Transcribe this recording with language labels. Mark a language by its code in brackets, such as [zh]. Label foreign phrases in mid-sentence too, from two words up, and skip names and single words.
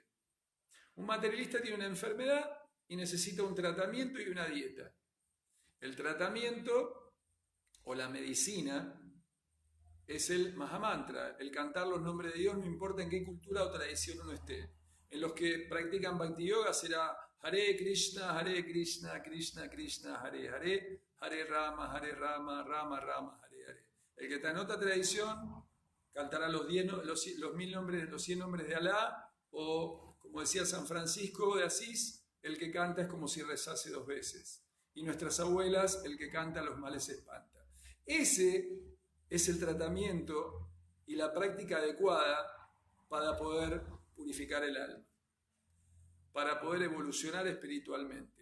[es] Un materialista tiene una enfermedad y necesita un tratamiento y una dieta. El tratamiento o la medicina es el Mahamantra, el cantar los nombres de Dios, no importa en qué cultura o tradición uno esté. En los que practican Bhakti Yoga será Hare Krishna, Krishna Krishna, Hare Hare, Hare Rama, Rama Rama, Hare Hare. El que está en otra tradición cantará los 1,000 nombres, los 100 nombres de Alá, o como decía San Francisco de Asís, el que canta es como si rezase 2 veces. Y nuestras abuelas, el que canta los males espanta. Ese es el tratamiento y la práctica adecuada para poder purificar el alma, para poder evolucionar espiritualmente.